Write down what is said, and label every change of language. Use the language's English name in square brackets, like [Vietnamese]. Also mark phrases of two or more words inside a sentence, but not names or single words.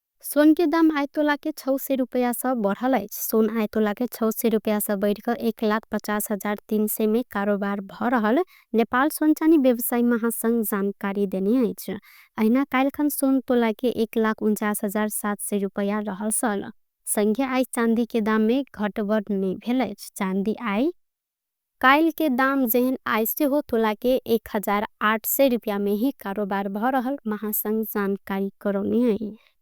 [Maithili] सोन के दाम आय तोला के 600 रुपया से बढ़ल अछि। सोन आय तोला के 600 रुपया से बढ़ कर 1,50,300 में कारोबार भ रहल नेपाल सोन चानी व्यवसायी महासंघ जानकारी देने अछि। अहिना काल्हिखन सोन तोला के 1,49,700 रुपया रहल सल। संगे आय चांदी के दाम में घटबड़ नहीं भेल अछि। चांदी आय काल के दाम जेहन आय से हो तोला के 1,800 रुपया में ही कारोबार भ रहल महासंघ जानकारी करौने है।